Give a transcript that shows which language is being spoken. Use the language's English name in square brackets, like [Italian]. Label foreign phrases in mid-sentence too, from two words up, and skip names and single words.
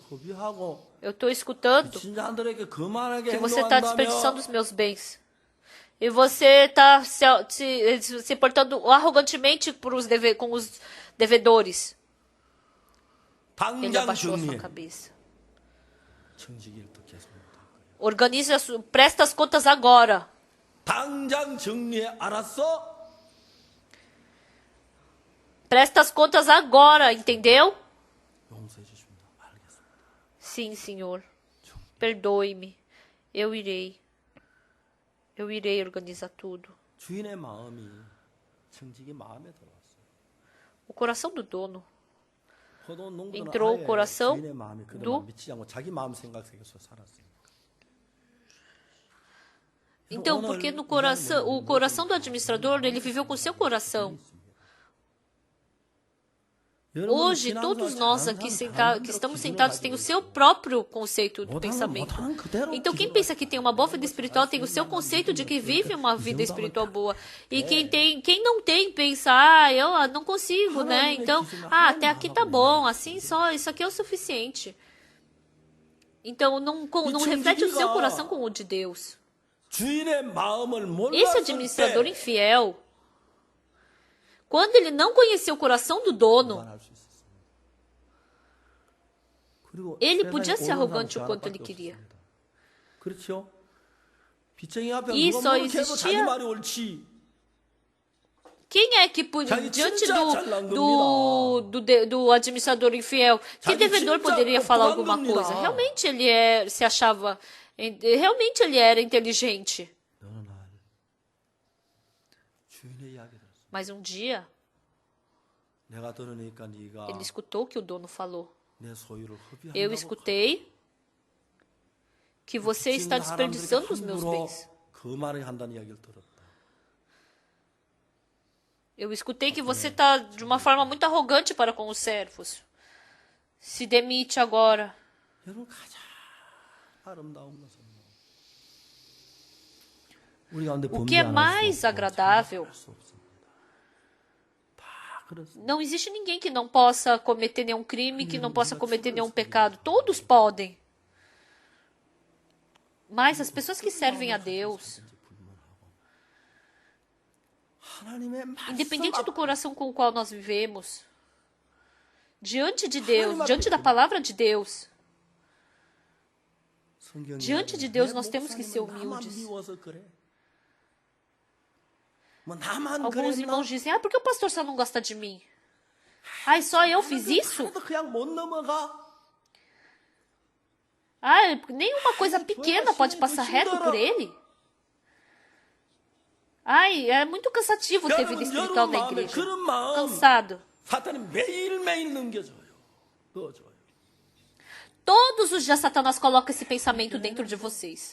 [Portuguese] Eu estou escutando que você está desperdiçando os meus bens. E você está se portando arrogantemente com os devedores. Ele [Korean] 당장 [Portuguese] abaixou a sua [Korean] 정리해. [Portuguese] cabeça. [Korean] 정직일 또 계속 못할 거예요. [Portuguese] Organize, presta as contas agora. [Korean] 당장 정리해. 알았어? [Portuguese] Presta as contas agora, entendeu? [Korean] 용서해 주십니다. 알겠습니다. [Portuguese] Sim, senhor. Perdoe-me. Eu irei organizar tudo. [Korean] 주인의 마음이 정직이 마음에 들어왔어요. [Portuguese] O coração do dono [Korean] 포도 농부는 [Portuguese] entrou o [Korean] 아예 [Portuguese] coração [Korean] 주인의 마음이 그들 [Portuguese] do- [Korean] 마음 미치지 않고 자기 마음 생각 속에서 살았어요. [Portuguese] Então, porque no coração, o coração do administrador, ele viveu com o seu coração. Hoje, todos nós aqui que estamos sentados têm o seu próprio conceito de pensamento. Então, quem pensa que tem uma boa vida espiritual tem o seu conceito de que vive uma vida espiritual boa. E quem não tem, pensa, eu não consigo, né? Então, até aqui tá bom, assim só, isso aqui é o suficiente. Então, não reflete o seu coração com o de Deus. [Korean] 주인의 마음을 [Portuguese] Esse [Korean] 몰랐을 [Portuguese] administrador [Korean] 때 [Portuguese] infiel, quando ele não conheceu o coração do dono, [Korean] 할 수 있었습니다. 그리고 [Portuguese] ele [Korean] 세상에 [Portuguese] podia ser [Korean] 옳은 [Portuguese] arrogante o [Korean] 사람 [Portuguese] quanto [Korean] 하나밖에 [Portuguese] ele queria. [Korean] 없었습니다. 그렇죠? 빚쟁이 앞에 [Portuguese] E [Korean] 누가 [Portuguese] só [Korean] 뭘 해도 자기 [Portuguese] existia- [Korean] 말이 옳지. [Portuguese] Quem é que, [Korean] 자기 [Portuguese] diante [Korean] 진짜 잘난 [Portuguese] do administrador infiel, que [Korean] 자기 [Portuguese] devedor [Korean] 진짜 [Portuguese] poderia falar [Korean] 똑똑한 [Portuguese] alguma [Korean] 겁니다. [Portuguese] coisa? Realmente ele se achava, realmente ele era inteligente. [Korean] 어느 날 주인의 이야기 들었어. [Portuguese] Mas um dia, [Korean] 내가 들으니까 네가 [Portuguese] ele escutou o que o dono falou. [Korean] 내 소유를 허비한다고. [Portuguese] Eu escutei que você está desperdiçando os meus bens. [Korean] 그 말을 한다는 이야기를 들었다. [Portuguese] Eu escutei que você está de uma forma muito arrogante para com os servos. Se demite agora. [Korean] 여러분 가장 아름다운 것은 우리 가운데 [Portuguese] O que é [Korean] 범죄 안 할 [Portuguese] mais [Korean] 수 없고 [Portuguese] agradável? [Korean] 수 없습니다. 다 그렇습니다. [Portuguese] Não existe ninguém que não possa cometer nenhum crime, que não possa cometer nenhum pecado. Todos podem. Mas as pessoas que servem a Deus, [Korean] 하나님의 말씀 [Portuguese] independente do coração com o qual nós vivemos, diante de Deus, diante da palavra de Deus, [Korean] 성경에 [Portuguese] diante de Deus nós temos que ser [Korean] 목사님은 나만 [Portuguese] humildes. [Korean] 미워서 그래. 뭐 나만 [Portuguese] Alguns [Korean] 그랬나? [Portuguese] irmãos dizem, por que o pastor só não gosta de mim? Ai, só eu fiz isso? [Korean] 하나도 그냥 못 넘어가. [Portuguese] Nenhuma coisa pequena pode passar reto por ele. É muito cansativo ter vida espiritual na igreja. [Korean] 그런 마음 [Portuguese] Cansado. [Korean] 사탄이 매일매일 넘겨줘요. 넣어줘요. [Portuguese] Todos os dias Satanás coloca esse pensamento dentro de vocês.